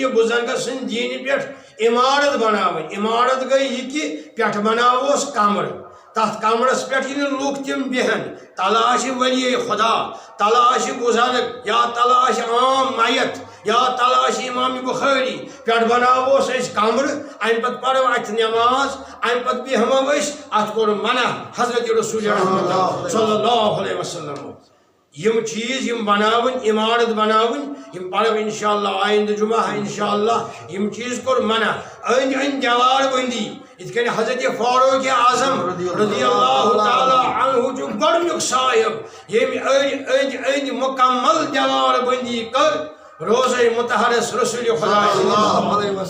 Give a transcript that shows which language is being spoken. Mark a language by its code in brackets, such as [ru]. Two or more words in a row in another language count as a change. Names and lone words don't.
[ks] بُزرگس سٕنٛدِ دیٖنہِ پٮ۪ٹھ عمارت بناوٕنۍ عمارت گٔے یہِ کہِ پٮ۪ٹھٕ بناوہوس کمر تتھ کمرس پٮ۪ٹھ یہِ نہٕ لُکھ تِم بیہن تلہٕ آسہِ ولی خدا تلہٕ آسہِ بُزرگ یا تلہٕ آسہِ عام میت یا تلہٕ آسہِ امام بخاری پٮ۪ٹھ بناوہوس أسۍ کمرٕ امہِ پتہٕ پرو اتہِ نٮ۪ماز امہِ پتہٕ بیہمو أسۍ اتھ کوٚر منع حضرت رسول رحمت [ar] صلی اللہ علیہ وسلم [ks] یم چیز یم بناون عمارت بناون یم پڑھو انشاءاللہ آئندہ جمعہ انشاءاللہ یم چیز کوٚر منع أنٛدۍ أنٛدۍ دیوار بندی یِتھ کٔنۍ حضرت فاروق اعظم [ar] رضی اللہ تعالی عنہ [ks] چھُ گۄڈنیُک صاحب ییٚمۍ أنٛدۍ أنٛدۍ مکمل دیوار بندی کٔر روزے مطہرس رسول خدا